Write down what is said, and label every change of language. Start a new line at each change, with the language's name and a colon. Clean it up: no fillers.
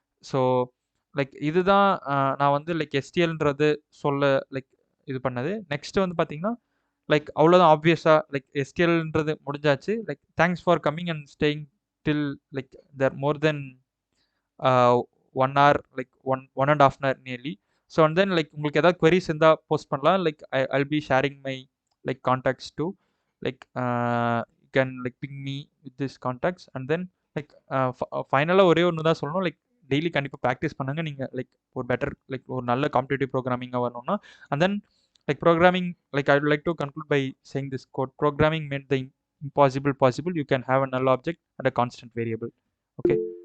Tamil: So like இதுதான் நான் வந்து லைக் STLன்றது சொல்ல லைக் இது பண்ணது. நெக்ஸ்ட் வந்து பார்த்தீங்கன்னா லைக் அவ்வளோதான் ஆப்வியஸாக லைக் STLன்றது முடிஞ்சாச்சு.
English: Like thanks for coming and staying till like there more than 1 hour, like one and half hour nearly.
Tamil: So and then like உங்களுக்கு ஏதாவது queries இருந்தால் போஸ்ட் பண்ணலாம்.
English: Like I'll be sharing my like contacts too. Like you can like ping me with this contacts.
Tamil: And then like ஃபைனலாக ஒரே ஒன்று தான் சொல்லணும். Like daily கண்டிப்பாக ப்ராக்டிஸ் பண்ணுங்க. நீங்கள் லைக் ஒரு பெட்டர் லைக் ஒரு நல்ல காம்படிட்டிவ் ப்ரோக்ராமிங்காக வரணும்னா.
English: And then like programming, like I would like to conclude by saying this quote: programming made the impossible possible. You can have a null object and a constant variable. Okay.